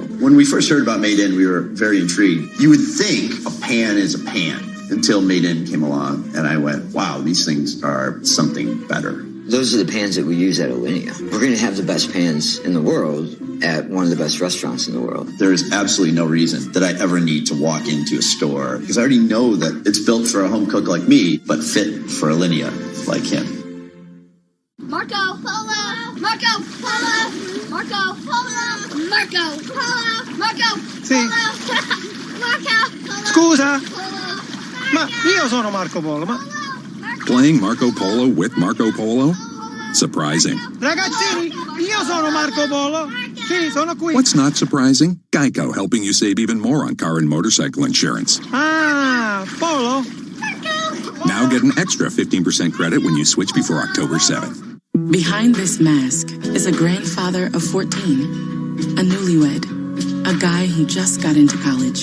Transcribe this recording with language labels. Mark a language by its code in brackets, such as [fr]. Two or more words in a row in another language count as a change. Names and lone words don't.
[en] When we first heard about Made In, we were very intrigued. You would think a pan is a pan until Made In came along, and I went, wow, these things are something better. Those are the pans that we use at Alinea. We're going to have the best pans in the world at one of the best restaurants in the world. There is absolutely no reason that I ever need to walk into a store because I already know that it's built for a home cook like me, but fit for Alinea like him. Marco Polo! Marco Polo! Marco Polo! Marco Polo! Marco [it] Sì. [en] Polo! Marco Polo! [it] Scusa, ma io sono Marco Polo, ma... [en] Playing Marco Polo with Marco Polo? Surprising. [it] Ragazzini, io sono Marco Polo. Sì, sono qui. [en] What's not surprising? Geico, helping you save even more on car and motorcycle insurance. Ah, Polo. Now get an extra 15% credit when you switch before October 7th. Behind this mask is a grandfather of 14, a newlywed, a guy who just got into college.